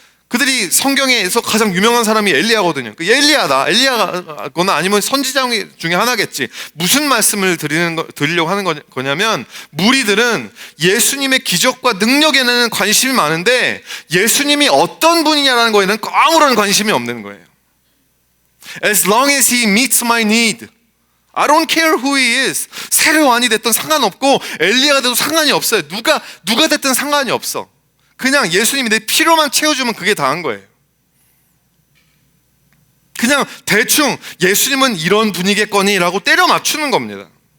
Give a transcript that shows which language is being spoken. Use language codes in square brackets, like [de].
[ko] 그들이 성경에서 가장 유명한 사람이 엘리야거든요. 엘리야다, 엘리야거나 아니면 선지자 중에 하나겠지. 무슨 말씀을 드리려고 하는 거냐면, 무리들은 예수님의 기적과 능력에는 관심이 많은데 예수님이 어떤 분이냐라는 거에는 아무런 관심이 없는 거예요. [en] As long as he meets my need, I don't care who he is. [ko] 세례요한이 됐든 상관없고 엘리야가 돼도 상관이 없어요. 누가 됐든 상관이 없어. 그냥 예수님이 내 필요만 채워주면 그게 다한 거예요. 그냥 대충 예수님은 이런 분이겠거니 라고 때려 맞추는 겁니다.